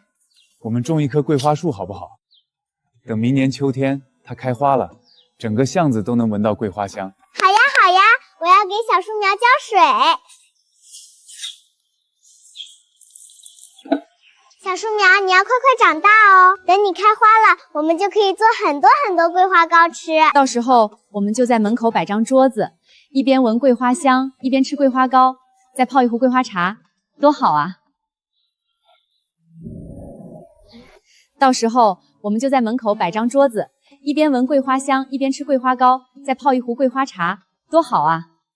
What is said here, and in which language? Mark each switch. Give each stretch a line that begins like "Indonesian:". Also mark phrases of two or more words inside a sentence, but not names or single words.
Chinese: 我們種一棵桂花樹好不好？等明年秋天它開花了，整個巷子都能聞到桂花香。好呀好呀，我要給小樹苗澆水。小樹苗，你要快快長大哦，等你開花了，我們就可以做很多很多桂花糕吃。到時候我們就在門口擺張桌子，一邊聞桂花香，一邊吃桂花糕，再泡一壺桂花茶，多好啊！到時候我們就在門口擺張桌子，一邊聞桂花香，一邊吃桂花糕，再泡一壺桂花茶，多好啊！